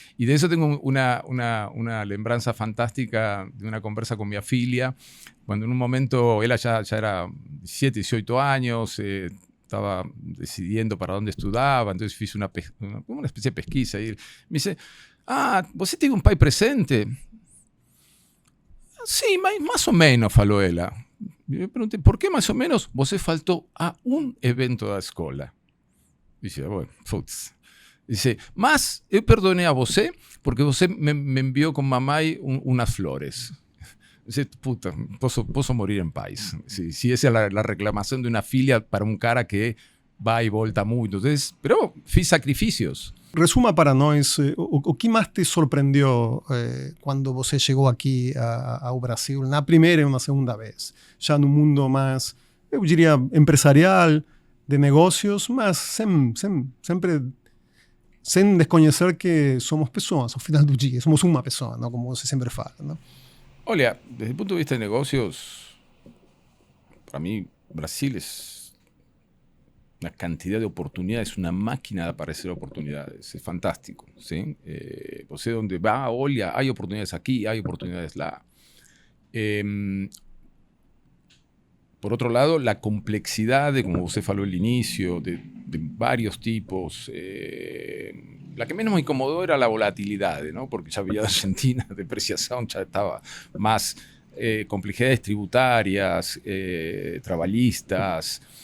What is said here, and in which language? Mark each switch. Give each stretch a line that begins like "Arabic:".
Spanish: Y de eso tengo una lembranza fantástica de una conversa con mi afilia, cuando en un momento ella ya era 17, 18 años, estaba decidiendo para dónde estudiaba, entonces hice una especie de pesquisa y me dice,
Portuguese: ¿você tiene un pai presente?
Spanish: Sí, más o menos,
Portuguese: falou ela.
Spanish: Yo pregunté, ¿por qué más o menos? Você faltó a un evento
Portuguese: da escola.
Spanish: Dice, bueno, putz.
Portuguese: Dice, mas eu perdonei a você porque você
Spanish: me envió con mamá unas flores. Dice, puta,
Portuguese: posso
Spanish: morir en paz. Si esa es la reclamación de una filia para un cara que va y volta mucho. Entonces, pero fiz sacrificios.
Portuguese: Resuma para nós o que mais te surpreendeu quando você chegou aqui ao Brasil, na primeira e na segunda vez? Já no mundo mais, eu diria, empresarial, de negócios, mas sempre sem desconhecer que somos pessoas, ao final do dia, somos uma pessoa, não? Como você sempre fala, não?
Spanish: Olha, desde el punto de vista de negocios, para mí Brasil es una cantidad de oportunidades, una máquina de aparecer oportunidades, es fantástico, ¿sí? Você donde va,
Portuguese: olha,
Spanish: hay oportunidades aquí, hay oportunidades lá. Por otro lado, la complejidad de, como usted faló al inicio, de varios tipos. La que menos me incomodó era la volatilidad, ¿no? Porque ya había de Argentina, depreciación, ya estaba más complejidades tributarias, trabalistas.